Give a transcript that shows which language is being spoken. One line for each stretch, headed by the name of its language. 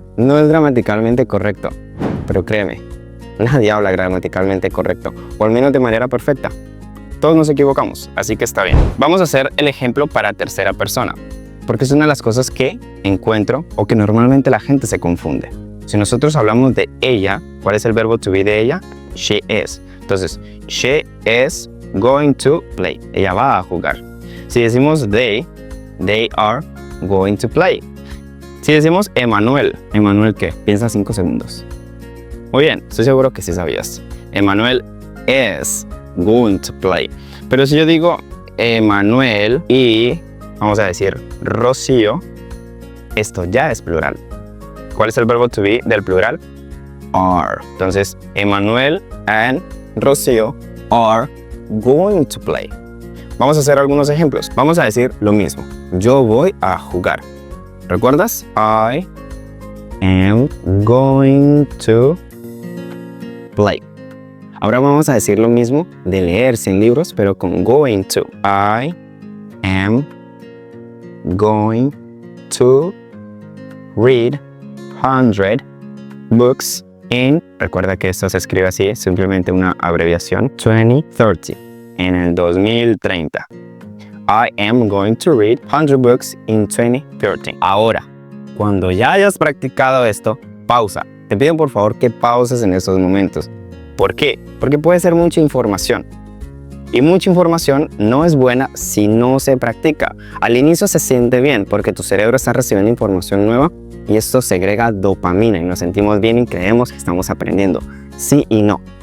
Spanish: No es gramaticalmente correcto, pero créeme, nadie habla gramaticalmente correcto, o al menos de manera perfecta. Todos nos equivocamos, así que está bien. Vamos a hacer el ejemplo para tercera persona, porque es una de las cosas que encuentro o que normalmente la gente se confunde. Si nosotros hablamos de ella, ¿cuál es el verbo to be de ella?
English: She is.
Spanish: Entonces,
English: she is going to play.
Spanish: Ella va a jugar. Si decimos
English: they are going to play.
Spanish: Si decimos Emanuel, ¿Emanuel qué? Piensa 5 segundos. Muy bien, estoy seguro que sí sabías.
English: Emanuel is going to play.
Spanish: Pero si yo digo Emanuel y, vamos a decir, Rocío, esto ya es plural. ¿Cuál es el verbo to be del plural?
English: Are.
Spanish: Entonces,
English: Emanuel and Rocío are going to play.
Spanish: Vamos a hacer algunos ejemplos. Vamos a decir lo mismo. Yo voy a jugar. ¿Recuerdas?
English: I am going to play.
Spanish: Ahora vamos a decir lo mismo de leer sin libros, pero con
English: going to. I am going to read 100 books in,
Spanish: recuerda que esto se escribe así, es simplemente una abreviación, 2030, en el 2030.
English: I am going to read 100 books in 2030.
Spanish: Ahora, cuando ya hayas practicado esto, pausa. Te pido por favor que pauses en estos momentos. ¿Por qué? Porque puede ser mucha información. Y mucha información no es buena si no se practica. Al inicio se siente bien porque tu cerebro está recibiendo información nueva y esto segrega dopamina y nos sentimos bien y creemos que estamos aprendiendo. Sí y no.